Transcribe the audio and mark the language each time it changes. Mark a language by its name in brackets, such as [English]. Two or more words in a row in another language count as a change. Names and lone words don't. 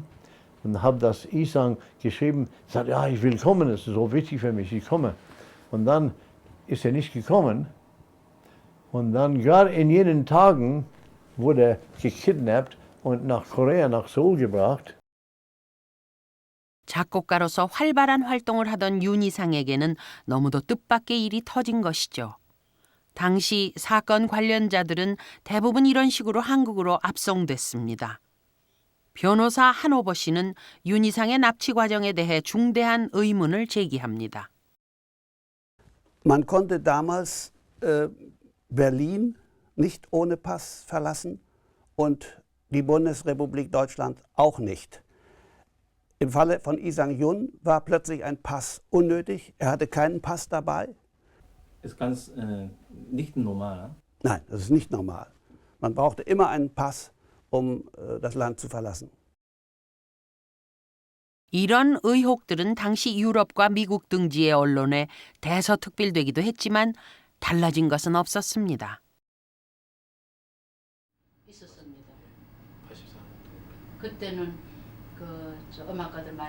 [German] Und habe das Isang geschrieben, sagt, ja, ich will kommen, es ist so wichtig für mich, ich komme. Und dann ist er nicht gekommen. Und dann gerade in jenen Tagen wurde er gekidnappt und nach Korea, nach Seoul gebracht. [Korean] 작곡가로서 활발한 활동을 하던 윤희상에게는 너무도 뜻밖의 일이 터진 것이죠. 당시 사건 관련자들은 대부분 이런 식으로 한국으로 압송됐습니다. 변호사 한오버 씨는 윤희상의 납치 과정에 대해 중대한 의문을 제기합니다. [German] Man konnte damals Berlin nicht ohne Pass verlassen und die Bundesrepublik Deutschland auch nicht. Im Falle von Lee Sang-yun war plötzlich ein Pass unnötig. Er hatte keinen Pass dabei. Ist ganz nicht normal. Nein, das ist nicht normal. Man brauchte immer einen Pass, um das Land zu verlassen. [Korean] 이런 의혹들은 당시 유럽과 미국 등지의 언론에 대서특필되기도 했지만 달라진 것은 없었습니다. 있었습니다. 그때는 음악가들 많이